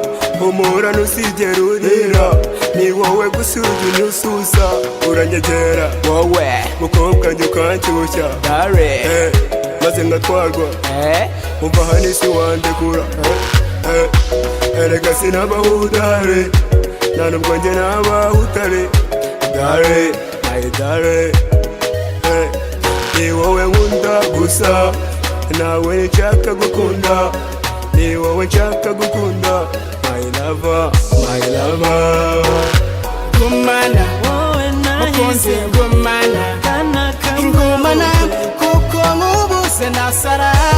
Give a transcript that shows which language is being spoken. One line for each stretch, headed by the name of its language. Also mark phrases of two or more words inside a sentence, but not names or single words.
Kinyarwanda: Humura ntusigere urira, ni wowe gusa ujya unyususa. Uranyegera wowe mukobwa njye ukanshyushya, maze ngatwarwa umva hano isi wandekura. Erega sinabaho udare, nta nubwo njye nabaho utare.
English: Dare, my dare,
Kinyarwanda: ni wowe nkunda gusa, nawe nshaka gukunda, ni wowe nshaka gukunda.
English: My lover, my lover.
Kinyarwanda: Gumana mukunzi, ngumana ngumana kuko nk'ubuze nasara.